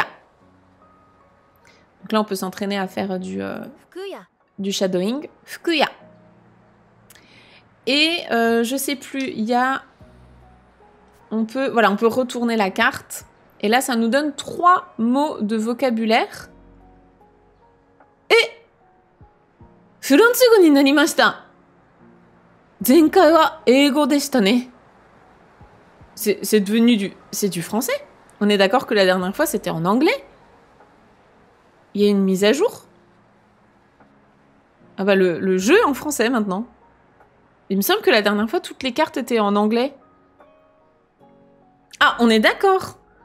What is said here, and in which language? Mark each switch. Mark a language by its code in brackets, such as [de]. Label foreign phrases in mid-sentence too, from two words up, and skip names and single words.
[fr] Donc là, on peut s'entraîner à faire du shadowing. Fukuya. Et je sais plus, il y a... on peut retourner la carte. Et là, ça nous donne 3 mots de vocabulaire. [ja] Et フランス語になりました。前回は英語でしたね。 [fr] C'est devenu c'est du français. On est d'accord que la dernière fois c'était en anglais. Il y a une mise à jour. Ah bah le jeu est en français maintenant. Il me semble que la dernière fois toutes les cartes étaient en anglais. Ah, on est d'accord.